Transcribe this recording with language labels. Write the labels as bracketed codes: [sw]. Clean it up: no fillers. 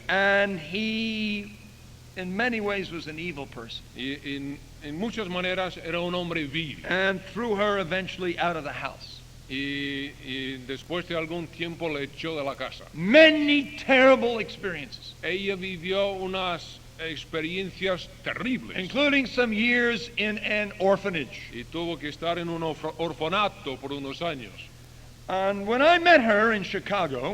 [en] and he, in many ways, was an evil person. [es] y en muchas maneras era un hombre vil. [en] And threw her eventually out of the house. [es] Y después de algún tiempo le echó de la casa. [en] Many terrible experiences, [es] Ella vivió unas experiencias terribles [en] including some years in an orphanage. [es] y tuvo que estar en un orfanato por unos años. [en] And when I met her in Chicago,